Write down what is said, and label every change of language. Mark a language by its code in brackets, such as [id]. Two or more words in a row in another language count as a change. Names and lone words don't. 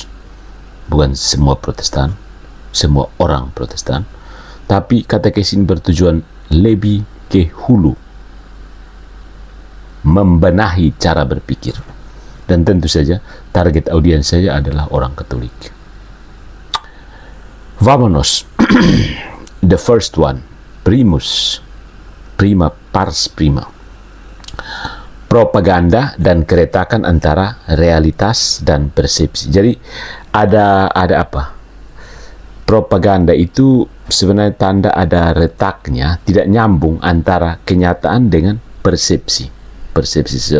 [id] Bukan semua Protestan, semua orang Protestan. Tapi katekese ini bertujuan lebih ke hulu, membenahi cara berpikir. Dan tentu saja target audiens saya adalah orang Katolik. [en] Vamonos. The first one, [la] prima pars prima. [id] Propaganda dan keretakan antara realitas dan persepsi. Jadi ada apa? Propaganda itu sebenarnya tanda ada retaknya, tidak nyambung antara kenyataan dengan persepsi seseorang.